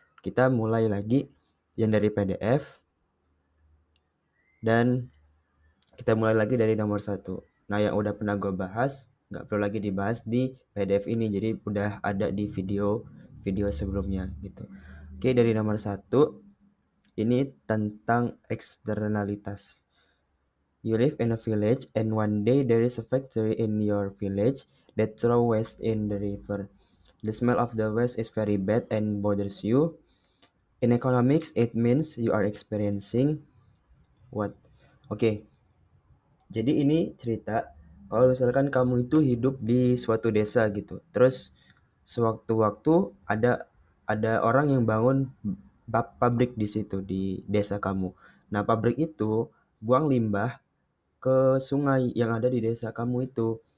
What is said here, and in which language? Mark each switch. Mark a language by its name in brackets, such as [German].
[Indonesian] Kita mulai lagi yang dari PDF dan kita mulai lagi dari nomor satu. Nah yang udah pernah gue bahas nggak perlu lagi dibahas di PDF ini. Jadi udah ada di video sebelumnya gitu. Oke, dari nomor satu ini tentang eksternalitas. [English] You live in a village and one day there is a factory in your village that throw waste in the river. The smell of the waste is very bad and bothers you. In economics, it means you are experiencing what? [Indonesian] Oke, jadi ini cerita kalau misalkan kamu itu hidup di suatu desa gitu. Terus sewaktu-waktu ada orang yang bangun pabrik di situ di desa kamu. Nah, pabrik itu buang limbah ke sungai yang ada di desa kamu itu.